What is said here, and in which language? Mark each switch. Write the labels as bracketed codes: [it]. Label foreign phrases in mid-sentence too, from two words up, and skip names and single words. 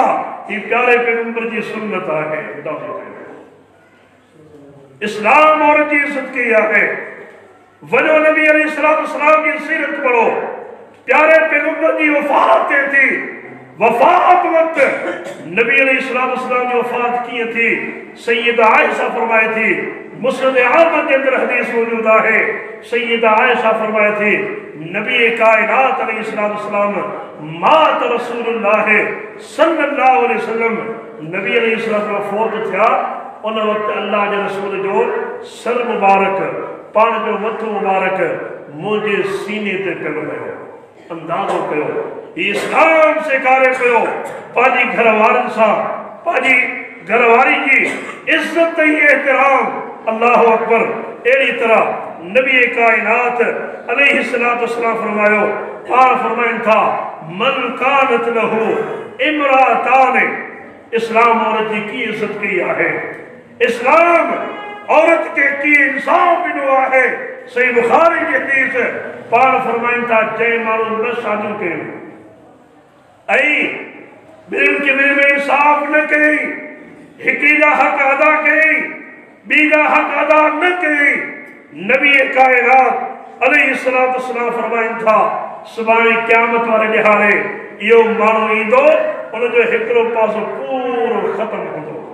[sd] ही प्यारे पैगंबर जी सुन्नत आहे। इस्लाम औरत जी इज़त कई आहे। वञो नबी अलैहिस्सलाम जी सीरत पढ़ो। प्यारे पैगंबर जी वफ़ात थिए थी, वफ़ात वक़्त नबी अलैहिस्सलाम जी वफ़ात कीअं थी, सैयदा आयशा फरमाए थी। [ur] مسند احمد کے اندر حدیث موجود ہے. [sd] सैयदा आयशा फरमाए थी, नबी कायनात अलैहिस्सलाम [ar] مات رسول الله صلى الله عليه وسلم, [sd] नबी अलैहिस्सलाम फौत थिया। उन वक़्त अल्लाह के रसूल जो सर मुबारक, पान जो मथो मुबारक मुझे सीने ते पियो कयो। अंदाज़ो कयो इस्लाम सेखारे पियो पाजी घरवारनि सां, पाजी घरवारी की इज्जत ऐं एहतराम। [ar] الله أكبر. [sd] अहिड़ी तरह नबी कायनात [ar] عليه الصلاة والسلام [sd] फरमायो, पाण फरमाइनि था, [ar] من كانت له امرأتان. [sd] इस्लाम औरत जी की इज्जत कई आहे। इस्लाम औरत के की इंसाफ ॾिनो आहे। सही बुखारी जी हदीस पाण फरमाइनि था, जंहिं माण्हू न शादियूं कयूं ऐं ॿिन्हिनि खे ॿिन्हिनि में इंसाफ न कयई, हिकिड़ी जा हक़ अदा कयई, ॿी जा हक़ अदा न कयई, नबी कायनात [ar] عليه الصلاة والسلام [sd] फरमाइनि था, सुभाणे क़यामत वारे ॾिहाड़े इहो माण्हू ईंदो, उनजो हिकिड़ो पासो पूरो ख़त्म हूंदो।